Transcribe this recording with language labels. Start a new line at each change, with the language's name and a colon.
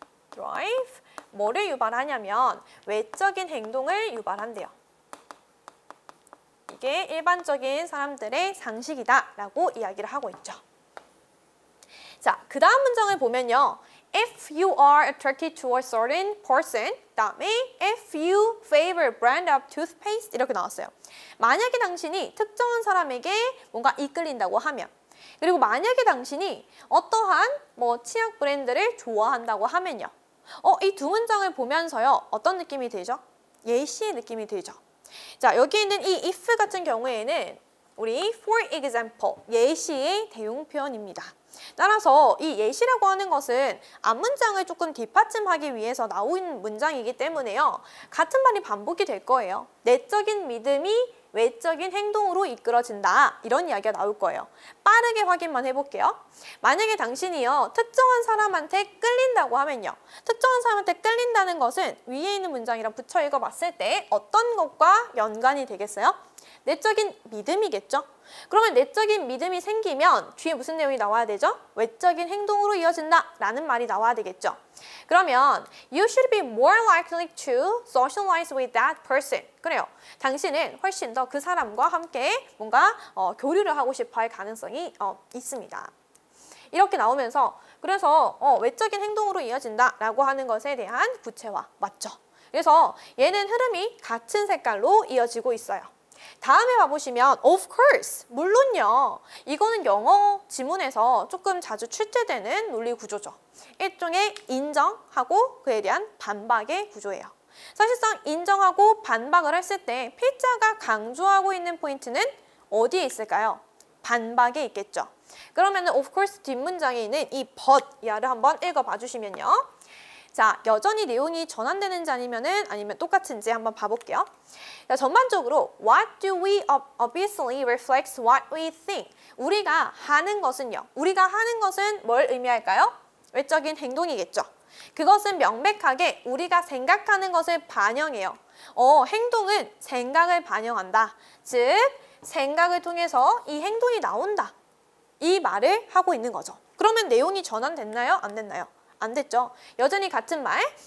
Korean: drive, 뭐를 유발하냐면 외적인 행동을 유발한대요. 이게 일반적인 사람들의 상식이다라고 이야기를 하고 있죠. 자, 그 다음 문장을 보면요.
English: If you are attracted to a certain person, 다음에 if you favor brand of toothpaste 이렇게 나왔어요.
Korean: 만약에 당신이 특정한 사람에게 뭔가 이끌린다고 하면 그리고 만약에 당신이 어떠한 치약 브랜드를 좋아한다고 하면요. 이 두 문장을 보면서요. 어떤 느낌이 들죠? 예시의 느낌이 들죠. 자, 여기 있는 이 if 같은 경우에는 우리 for example, 예시의 대용 표현입니다. 따라서 이 예시라고 하는 것은 앞문장을 조금 뒷받침하기 위해서 나온 문장이기 때문에요. 같은 말이 반복이 될 거예요. 내적인 믿음이 외적인 행동으로 이끌어진다. 이런 이야기가 나올 거예요. 빠르게 확인만 해볼게요. 만약에 당신이요. 특정한 사람한테 끌린다고 하면요. 특정한 사람한테 끌린다는 것은 위에 있는 문장이랑 붙여 읽어봤을 때 어떤 것과 연관이 되겠어요? 내적인 믿음이겠죠? 그러면 내적인 믿음이 생기면 뒤에 무슨 내용이 나와야 되죠? 외적인 행동으로 이어진다 라는 말이 나와야 되겠죠? 그러면
English: You should be more likely to socialize with that person.
Korean: 그래요. 당신은 훨씬 더 그 사람과 함께 뭔가 교류를 하고 싶어 할 가능성이 있습니다. 이렇게 나오면서 그래서 외적인 행동으로 이어진다 라고 하는 것에 대한 구체화 맞죠? 그래서 얘는 흐름이 같은 색깔로 이어지고 있어요. 다음에 봐보시면 of course, 물론요. 이거는 영어 지문에서 조금 자주 출제되는 논리 구조죠. 일종의 인정하고 그에 대한 반박의 구조예요. 사실상 인정하고 반박을 했을 때 필자가 강조하고 있는 포인트는 어디에 있을까요? 반박에 있겠죠. 그러면 of course 뒷문장에 있는 이 but 이하를 한번 읽어봐 주시면요. 자, 여전히 내용이 전환되는지 아니면 똑같은지 한번 봐볼게요. 자, 전반적으로
English: what do we obviously reflects what we think.
Korean: 우리가 하는 것은요. 우리가 하는 것은 뭘 의미할까요? 외적인 행동이겠죠. 그것은 명백하게 우리가 생각하는 것을 반영해요. 행동은 생각을 반영한다. 즉, 생각을 통해서 이 행동이 나온다. 이 말을 하고 있는 거죠. 그러면 내용이 전환됐나요? 안 됐나요? 안 됐죠. 여전히 같은 말.